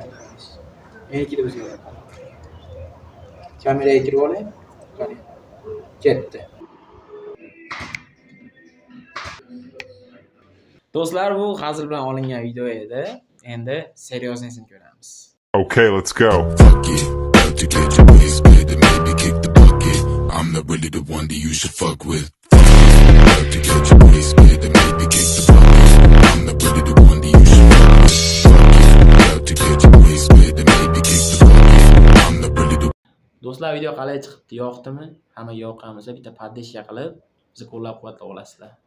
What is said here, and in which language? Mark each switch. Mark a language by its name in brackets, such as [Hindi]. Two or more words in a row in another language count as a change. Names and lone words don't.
[Uzbek] Menikida o'zgaradi. Kameraga kirib olay. Qarang. Ketdi. Do'stlar, bu hazil bilan olingan video edi. Endi serioznisini ko'ramiz. [English] Okay, let's go. Fuck it, about to get your waist better, maybe kick the bucket. I'm not really the one that you should fuck with. Fuck it, about to get your waist better, maybe kick the bucket. I'm not really the one that you should fuck with. Fuck it, about to get your waist better, maybe kick the bucket. I'm not really the. [Uzbek] Do'stlar, video qalay chiqibdi? Yoqdimi? Hamma yoqqan bo'lsa bitta podpishka qilib, bizni qo'llab-quvvatlab olasizlar.